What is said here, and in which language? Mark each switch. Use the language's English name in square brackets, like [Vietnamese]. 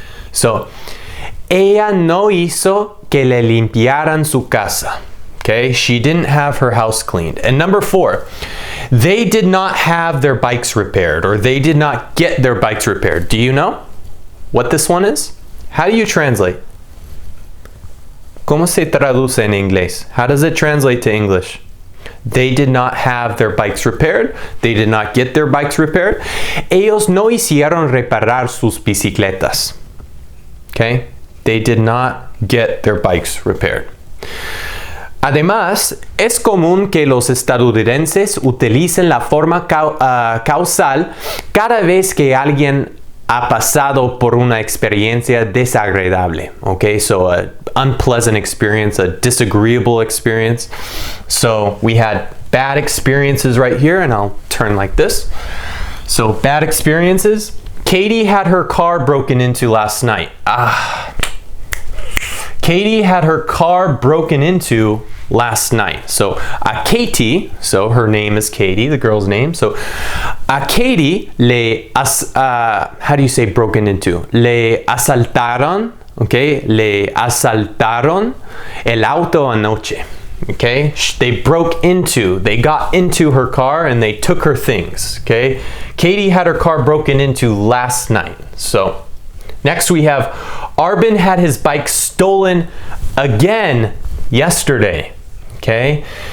[Spanish] So, ella no hizo que le limpiaran su casa. [English] Okay, she didn't have her house cleaned. And number 4, they did not have their bikes repaired, or they did not get their bikes repaired. Do you know what this one is? How do you translate? [Spanish] ¿Cómo se traduce en inglés? [English] How does it translate to English? They did not have their bikes repaired. They did not get their bikes repaired. [Spanish] Ellos no hicieron reparar sus bicicletas. [English] Okay, they did not get their bikes repaired. [Spanish] Además, es común que los estadounidenses utilicen la forma causal cada vez que alguien ha pasado por una experiencia desagradable. [English] Okay, so an unpleasant experience, a disagreeable experience. So we had bad experiences right here, and I'll turn like this. So bad experiences. Katie had her car broken into last night. Katie had her car broken into last night. So Katie, so her name is Katie, the girl's name. So Katie how do you say broken into? [Spanish] Le asaltaron, okay? Le asaltaron el auto anoche. [English] Okay? They got into her car and they took her things. Okay? Katie had her car broken into last night. So next we have Arbin had his bike stolen again yesterday. Okay?